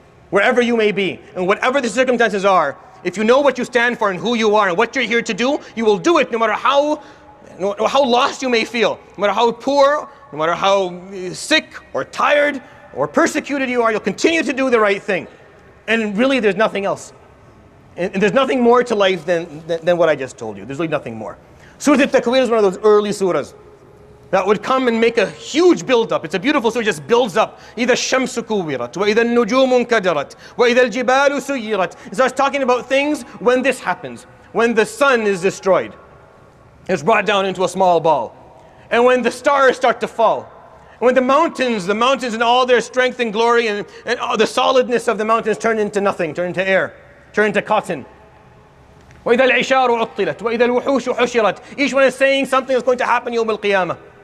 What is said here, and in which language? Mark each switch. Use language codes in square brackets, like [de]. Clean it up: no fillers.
[en] Wherever you may be, and whatever the circumstances are, if you know what you stand for and who you are and what you're here to do, you will do it no matter how lost you may feel, no matter how poor, no matter how sick or tired or persecuted you are, you'll continue to do the right thing. And really there's nothing else. And there's nothing more to life than what I just told you. There's really nothing more. Surah Al-Takwir is one of those early surahs that would come and make a huge build-up. It's a beautiful surah, it just builds up. [ar] إِذَا الشَّمْسُ كُوِّرَتْ وَإِذَا النُّجُومُ انْكَدَرَتْ وَإِذَا الْجِبَالُ سُيِّرَتْ [en] It starts talking about things when this happens. When the sun is destroyed. It's brought down into a small ball. And when the stars start to fall. And when the mountains in all their strength and glory and all the solidness of the mountains turn into nothing, turn into air, turn into cotton. [ar] وَإِذَا الْعِشَارُ عُطِّلَتْ وَإِذَا الْوُحُوشُ حُشِرَتْ [en] Each one is saying something that's going to happen يوم القيامة.